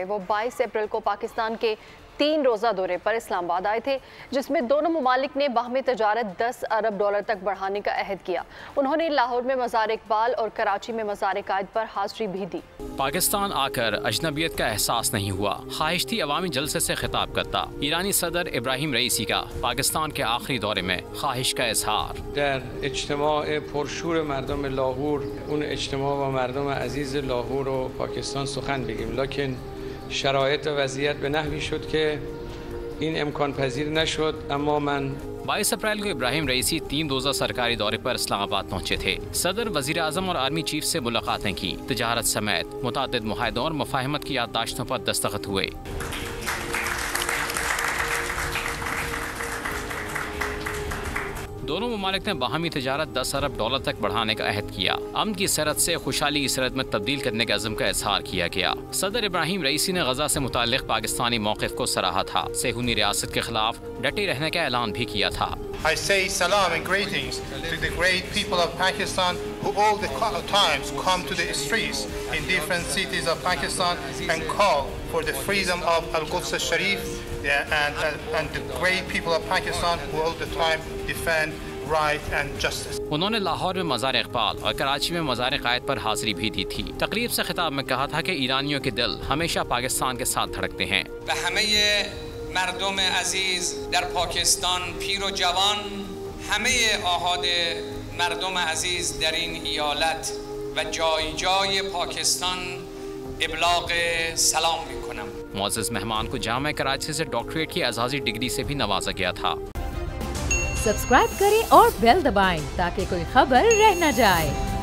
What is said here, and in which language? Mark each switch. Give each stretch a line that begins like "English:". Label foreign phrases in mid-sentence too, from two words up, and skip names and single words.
Urdu: وہ 22 اپریل کو پاکستان کے 3 روزہ دورے پر اسلام آباد آئے تھے، جس میں دونوں ممالک نے باہمی تجارت $10 ارب تک بڑھانے کا عہد کیا. انہوں نے لاہور میں مزار اقبال اور کراچی میں مزار قائد پر حاضری بھی دی. پاکستان آ کر اجنبیت کا احساس نہیں ہوا، خواہش تھی عوامی جلسے سے خطاب کرتا. ایرانی صدر ابراہیم رئیسی کا پاکستان کے آخری دورے میں خواہش کا اظہار.
Persian: در اجتماع پرشور مردم لاهور اون اجتماع با مردم عزیز لاهور و پاکستان سخن بگیم، لکن شرایط و وضعیت به نحوی شد که این امکان پذیر نشد. اما من
Urdu: 22 اپریل کو ابراہیم رئیسی 3 روزہ سرکاری دورے پر اسلام آباد پہنچے تھے. صدر، وزیر اعظم اور
English: army chief
Urdu: سے ملاقاتیں کی۔ تجارت سمیت متعدد معاہدوں اور مفاہمت کی یادداشتوں پر دستخط ہوئے. دونوں ممالک نے باہمی تجارت $10 ارب تک بڑھانے کا عہد کیا. امن کی سرحد سے خوشحالی کی سرحد میں تبدیل کرنے کے عزم کا اظہار کیا گیا. صدر ابراہیم رئیسی نے غزہ سے متعلق پاکستانی موقف کو سراہا تھا. صیہونی ریاست کے خلاف ڈٹے رہنے کا اعلان بھی کیا تھا.
English: I say salam and greetings to the great people of Pakistan who all the times come to the streets in different cities of Pakistan and call for the freedom of Al-Quds al-Sharif, and the great people of Pakistan who all the time defend right and justice.
Urdu: انہوں نے لاہور میں مزار اقبال اور کراچی میں مزار قائد پر حاضری بھی دی تھی. تقریب سے خطاب میں کہا تھا کہ ایرانیوں کے دل ہمیشہ پاکستان کے ساتھ دھڑکتے ہیں.
Persian: مردم عزیز در پاکستان، پیر و جوان، همه آحاد مردم عزیز در این ایالت و جای جای پاکستان ابلاغ سلام میکنم.
Urdu: معزز مہمان کو جامعہ کراچی سے ڈاکٹریٹ کی اعزازی ڈگری سے بھی نوازا گیا تھا. سبسکرائب کریں اور بیل دبائیں تاکہ کوئی خبر رہ نہ جائے.